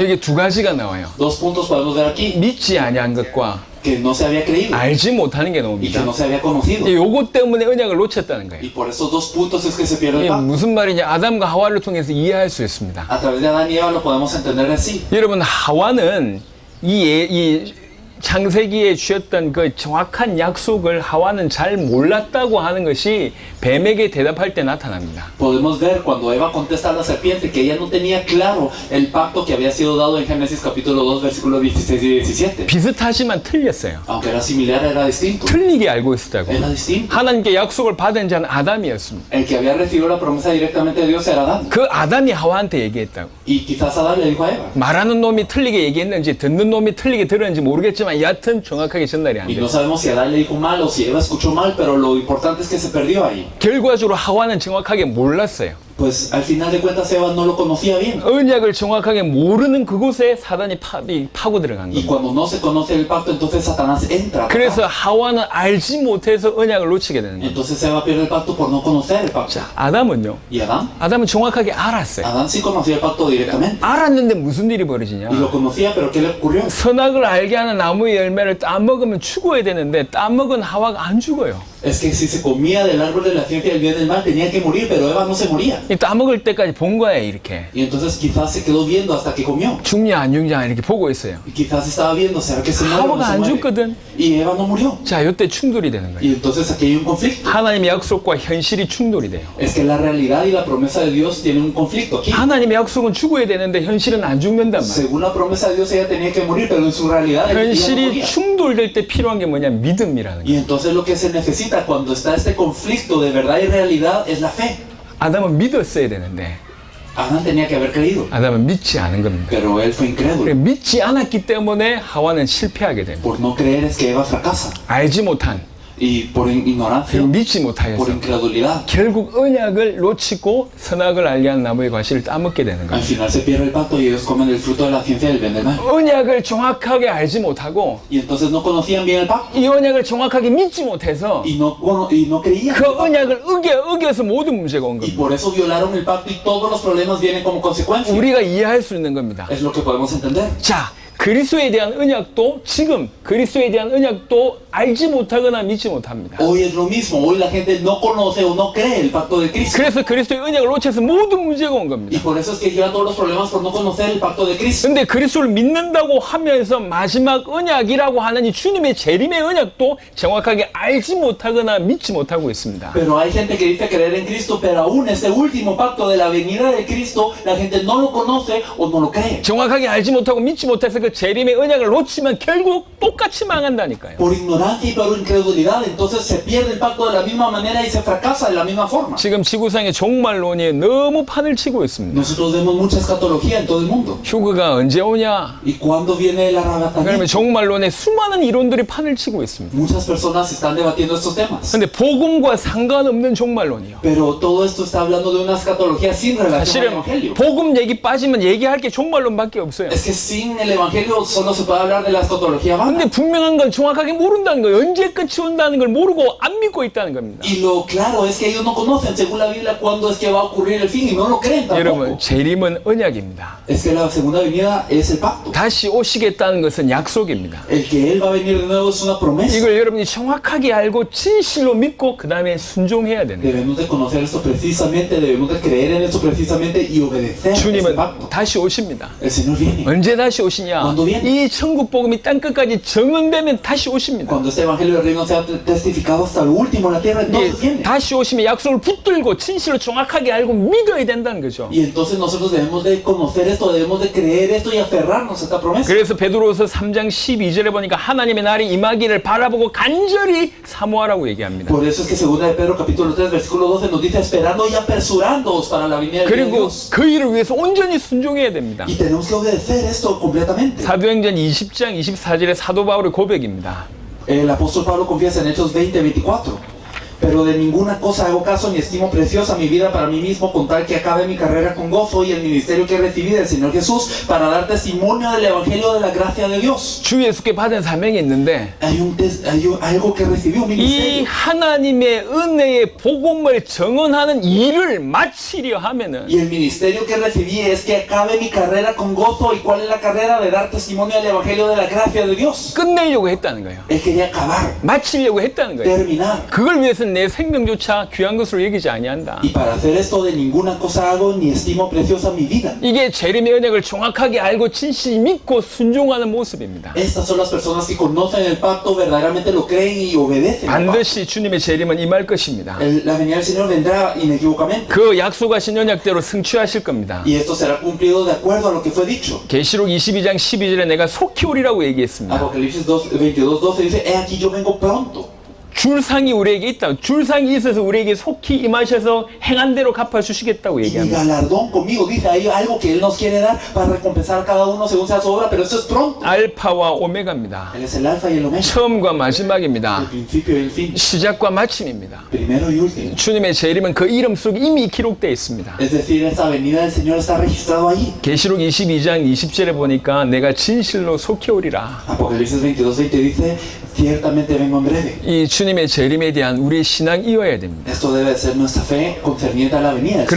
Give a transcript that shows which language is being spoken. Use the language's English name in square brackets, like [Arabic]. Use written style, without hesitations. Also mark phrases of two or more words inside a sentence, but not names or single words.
[Korean] 여기 두 가지가 나와요. [Spanish] Dos puntos podemos ver aquí. [Korean] 믿지 아니한 것과 [Spanish] Que no se había creído [Korean] 알지 못하는 게 [Spanish] y que [Korean] 나옵니다. [Spanish] no se había conocido. [Korean] 요것 때문에 언약을 놓쳤다는 거예요. [Spanish] Y por esos dos puntos es que se pierde el [Korean] 이게 [Spanish] pacto. [Korean] 무슨 말이냐? 아담과 하와를 통해서 이해할 수 있습니다. [Spanish] A través de Adán y Eva lo podemos entender así. [Korean] 여러분 하와는 이 창세기에 주셨던 그 정확한 약속을 하와는 잘 몰랐다고 하는 것이 뱀에게 대답할 때 나타납니다. [Spanish] Podemos ver cuando Eva contesta a la serpiente que ella no tenía claro el pacto que había sido dado en Génesis capítulo 2 versículos 16 y 17. [Korean] 비슷하지만 틀렸어요. [Spanish] Aunque era similar, era distinto. [Korean] 틀리게 알고 있었다고. [Spanish] Era distinto. [Korean] 하나님께 약속을 받은 자는 아담이었습니다. [Spanish] El que había recibido la promesa directamente de Dios era Adán. [Korean] 그 아담이 하와한테 얘기했다고. [Spanish] Y quizás Adán le dijo a Eva. [Korean] 말하는 놈이 틀리게 얘기했는지 듣는 놈이 틀리게 들었는지 모르겠지만 여하튼 정확하게 전달이 안 [Spanish] Y [Korean] 돼요. [Spanish] no sabemos si Adán le dijo mal o si Eva escuchó mal, pero lo importante es que se perdió ahí. [Korean] 결과적으로 하와는 정확하게 몰랐어요. [Spanish] Pues al final de cuentas Eva no lo conocía bien. [Korean] 언약을 정확하게 모르는 그곳에 사단이 파고 들어간 [Spanish] Y [Korean] 겁니다. [Spanish] cuando no se conoce el pacto, entonces Satanás entra. [Korean] 그래서 하와는 알지 못해서 언약을 놓치게 되는 거예요. [Spanish] Entonces Eva pierde el pacto por no conocer el pacto. [Korean] 자, 아담은요? [Spanish] ¿Y Adán? [Korean] 아담은 정확하게 알았어요. [Spanish] Adán sí conocía el pacto directamente. [Korean] 알았는데 무슨 일이 벌어지냐? [Spanish] Y lo conocía, pero ¿qué le ocurrió? [Korean] 선악을 알게 하는 나무의 열매를 따먹으면 죽어야 되는데 따먹은 하와가 안 죽어요. [Spanish] Es que si se comía del árbol de la ciencia del bien y del mal tenía que morir, pero Eva no se moría. [Korean] 이 따먹을 때까지 본 거예요, 이렇게. [Spanish] Y entonces quizás se quedó viendo hasta que comió. [Korean] 죽냐 안 죽냐 이렇게 보고 있어요. [Spanish] Y quizás estaba viendo, ¿será que se muere o no [Korean] 하와가 [Spanish] se [Korean] 안 [Spanish] muere? [Korean] 죽거든. [Spanish] Y Eva no murió. [Korean] 자, 이때 충돌이 되는 거예요. [Spanish] Y entonces aquí hay un conflicto. [Korean] 하나님의 약속과 현실이 충돌이 돼요. [Spanish] Es que la realidad y la promesa de Dios tienen un conflicto aquí. [Korean] 하나님의 약속은 죽어야 되는데 현실은 안 죽는단 말이에요. [Spanish] Según la promesa de Dios ella tenía que morir, pero en su realidad ella no [Korean] 현실이 [Spanish] moría. [Korean] 충돌될 때 필요한 게 뭐냐? 믿음이라는 거예요. [Spanish] Y entonces lo que se necesita cuando está este conflicto de verdad y realidad es la fe. [Korean] 아담은 믿었어야 되는데 [Spanish] Adán tenía que haber creído, [Korean] 아담은 믿지 않은 겁니다. [Spanish] pero él fue incrédulo. [Korean] 믿지 않았기 때문에 하와는 실패하게 됩니다. [Spanish] Por no creer es que Eva fracasa. [Korean] 알지 못한, [Spanish] Y por ignorancia, [Korean] 믿지 [Spanish] por [Korean] 못하여서 [Spanish] incredulidad, [Korean] 결국 언약을 놓치고 선악을 알게 한 나무의 과실을 따먹게 되는 [Spanish] al [Korean] 거예요. [Spanish] final se pierde el pacto y ellos comen el fruto de la ciencia del bien y del mal. [Korean] 언약을 정확하게 알지 못하고 [Spanish] Y entonces no conocían bien el pacto [Korean] 이 언약을 정확하게 믿지 못해서 [Spanish] y no creían. [Korean] 그 [Spanish] el pacto. [Korean] 언약을 어겨서 모든 문제가 온 [Spanish] Y [Korean] 겁니다. [Spanish] por eso violaron el pacto y todos los problemas vienen como consecuencia. [Korean] 우리가 이해할 수 있는 겁니다. [Spanish] Es lo que podemos entender. [Korean] 자, 그리스도에 대한 언약도 지금 그리스도에 대한 언약도 알지 못하거나 믿지 못합니다. [Spanish] Hoy es lo mismo. Hoy la gente no conoce o no cree el pacto de Cristo. [Korean] 그래서 그리스도의 언약을 놓쳐서 모든 문제가 온 [Spanish] Y [Korean] 겁니다. [Spanish] por eso es que llegan todos los problemas por no conocer el pacto de Cristo. [Korean] 근데 그리스도를 믿는다고 하면서 마지막 언약이라고 하는 이 주님의 재림의 언약도 정확하게 알지 못하거나 믿지 못하고 있습니다. [Spanish] Pero hay gente que dice creer en Cristo, pero aún ese último pacto de la venida de Cristo, la gente no lo conoce o no lo cree. [Korean] 정확하게 알지 못하고 믿지 못해서 그 그 재림의 언약을 놓치면 결국 똑같이 망한다니까요. [Spanish] Por ignorancia y por incredulidad, entonces se pierde el pacto de la misma manera y se fracasa de la misma forma. [Korean] 지금 지구상의 종말론이 너무 판을 치고 있습니다. [Spanish] Nosotros vemos mucha escatología en todo el mundo. [Korean] 휴거가 언제 오냐? [Spanish] ¿Y cuándo viene el [Korean] 그러면 [Spanish] arrebatamiento? [Korean] 종말론에 수많은 이론들이 판을 치고 있습니다. [Spanish] Muchas personas están debatiendo estos temas. [Korean] 근데 복음과 상관없는 종말론이요. [Spanish] Pero todo esto está hablando de una escatología sin relación al [Korean] 사실은 [Spanish] Evangelio. [Korean] 복음 얘기 빠지면 얘기할 게 종말론밖에 없어요. [Spanish] Es que sin el Evangelio solo se puede hablar de la escatología vana. [Korean] 근데 분명한 건 정확하게 모른다는 거예요. 언제 끝이 온다는 걸 모르고 안 믿고 있다는 겁니다. [Spanish] Y lo claro es que ellos no conocen, según la Biblia, cuándo es que va a ocurrir el fin y no lo creen tampoco. [Korean] 여러분, 재림은 언약입니다. [Spanish] Es que la segunda venida es el pacto. [Korean] 다시 오시겠다는 것은 약속입니다. [Spanish] El que Él va a venir de nuevo es una promesa. [Korean] 이걸 여러분이 정확하게 알고 진실로 믿고 그 다음에 순종해야 되는 거예요. [Spanish] Debemos de conocer esto precisamente, debemos de creer en esto precisamente y obedecer ese [Korean] 주님은 [Spanish] pacto. [Korean] 다시 오십니다. [Spanish] El Señor viene. [Korean] 언제 다시 오시냐? [Spanish] Cuando viene. [Korean] 이 천국 복음이 땅끝까지 정언되면 다시 오십니다. [Spanish] Cuando este Evangelio del Reino sea testificado hasta lo último en la tierra, entonces [Korean] 예, [Spanish] viene. [Korean] 다시 오시면 약속을 붙들고 진실로 정확하게 알고 믿어야 된다는 거죠. [Spanish] Y entonces nosotros debemos de conocer esto, debemos de creer esto y aferrarnos a esta promesa. [Korean] 그래서 베드로서 3장 12절에 보니까 하나님의 날이 임하기를 바라보고 간절히 사모하라고 얘기합니다. [Spanish] Por eso es que segunda de Pedro capítulo 3 versículo 12 nos dice esperando y apresurándoos para la venida de [Korean] 그리고 [Spanish] Dios. [Korean] 그 일을 위해서 온전히 순종해야 됩니다. [Spanish] Y tenemos que obedecer esto completamente. [Korean] 사도행전 20장 24절의 사도 바울의 고백입니다. [Spanish] El apóstol Pablo confiesa en Hechos 20:24. Pero de ninguna cosa hago caso ni estimo preciosa mi vida para mí mismo, con tal que acabe mi carrera con gozo y el ministerio que recibí del Señor Jesús para dar testimonio del Evangelio de la gracia de Dios. [Korean] 주 예수께 받은 사명이 있는데 [Spanish] Hay algo que recibí, un [Korean] 이 [Spanish] ministerio. [Korean] 하나님의 은혜의 복음을 정언하는 일을 마치려 하면은 [Spanish] Y el ministerio que recibí es que acabe mi carrera con gozo. ¿Y cuál es la carrera? De dar testimonio del Evangelio de la gracia de Dios. [Korean] 끝내려고 했다는 거예요. [Spanish] Él quería acabar, [Korean] 마치려고 했다는 거예요. [Spanish] terminar. [Korean] 그걸 위해서는 내 생명조차 귀한 것으로 여기지 아니한다. [Spanish] Y para hacer esto de ninguna cosa hago ni estimo preciosa mi vida. [Korean] 이게 재림의 언약을 정확하게 알고 진실히 믿고 순종하는 모습입니다. [Spanish] Estas son las personas que conocen el pacto, verdaderamente lo creen y obedecen. al pacto. [Korean] 반드시 주님의 재림은 임할 것입니다. [Spanish] La venida del Señor vendrá inequívocamente. [Korean] 그 약속하신 언약대로 성취하실 겁니다. [Spanish] Y esto será cumplido de acuerdo a lo que fue dicho. [Korean] 계시록 22장 12절에 내가 속히 오리라고 얘기했습니다. [Spanish] Apocalipsis 22:12 dice, he aquí yo vengo pronto. [Korean] 줄상이 우리에게 있다. 줄상이 있어서 우리에게 속히 임하셔서 행한 대로 갚아주시겠다고 [Spanish] Y mi [Korean] 얘기합니다. [Spanish] galardón conmigo, dice, hay algo que Él nos quiere dar para recompensar a cada uno según sea su obra, pero esto es pronto. [Korean] 알파와 오메가입니다. [Spanish] Él es el alfa y el omega, [Korean] 처음과 [Spanish] el [Korean] 마지막입니다. [Spanish] principio y el fin, [Korean] 시작과 마침입니다. [Spanish] primero y último. [Korean] 주님의 재림은 그 이름 속에 이미 기록되어 있습니다. [Spanish] Es decir, esta venida del Señor está registrado allí. [Korean] 계시록 22장 20절에 보니까 내가 진실로 속히 오리라. [Spanish] Apocalipsis 22:20 dice, ciertamente vengo en breve. [Korean] 이 주님의 재림에 대한 우리의 신앙이어야 됩니다. [Spanish] Esto debe ser nuestra fe concerniente a la venida del Señor.